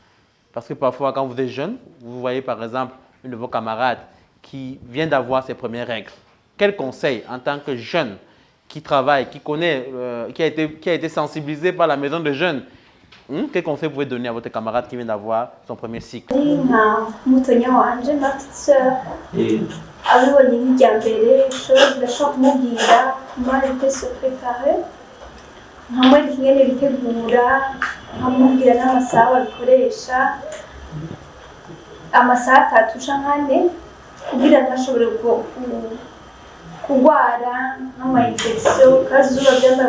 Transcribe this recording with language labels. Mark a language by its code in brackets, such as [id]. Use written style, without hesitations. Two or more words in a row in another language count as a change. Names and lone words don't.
[fr] Parce que parfois, quand vous êtes jeune, vous voyez par exemple une de vos camarades qui vient d'avoir ses premières règles, quel conseil en tant que jeune qui travaille, qui connaît, qui a été sensibilisé par la maison de jeunes, quel conseil vous pouvez donner à votre camarade qui vient d'avoir son premier cycle? [rn] abibonye nk'ijya mbere ndashobora kumubwira [fr] comment il peut se préparer [rn] nkamwereka ingene bitegura nkamubwira n'amasaha babikoresha amasaha 3 canke 4 kugira ntashobore kurwara nk'ama-infection kazuba byambaye